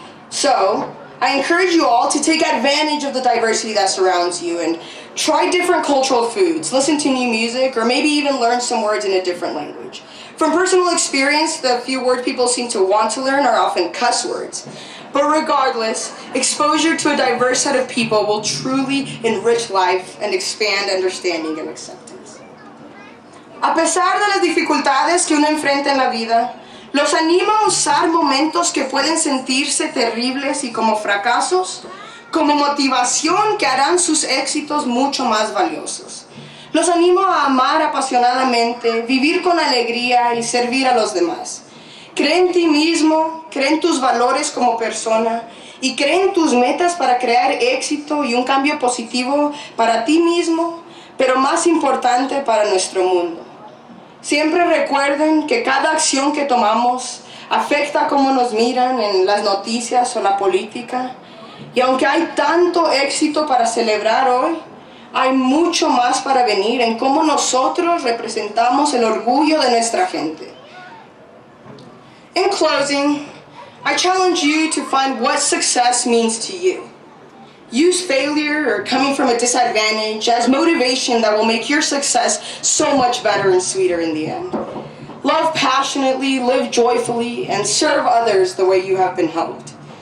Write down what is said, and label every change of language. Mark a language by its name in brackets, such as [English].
[English] So, I encourage you all to take advantage of the diversity that surrounds you and try different cultural foods, listen to new music, or maybe even learn some words in a different language. From personal experience, the few words people seem to want to learn are often cuss words. But regardless, exposure to a diverse set of people will truly enrich life and expand understanding and acceptance. [Spanish] A pesar de las dificultades que uno enfrenta en la vida, los animo a usar momentos que pueden sentirse terribles y como fracasos como motivación que harán sus éxitos mucho más valiosos. Los animo a amar apasionadamente, vivir con alegría y servir a los demás. Cree en ti mismo, cree en tus valores como persona y cree en tus metas para crear éxito y un cambio positivo para ti mismo, pero más importante para nuestro mundo. Siempre recuerden que cada acción que tomamos afecta cómo nos miran en las noticias o la política. Y aunque hay tanto éxito para celebrar hoy, hay mucho más para venir en cómo nosotros representamos el orgullo de nuestra gente. [English] In closing, I challenge you to find what success means to you. Use failure or coming from a disadvantage as motivation that will make your success so much better and sweeter in the end. Love passionately, live joyfully, and serve others the way you have been helped.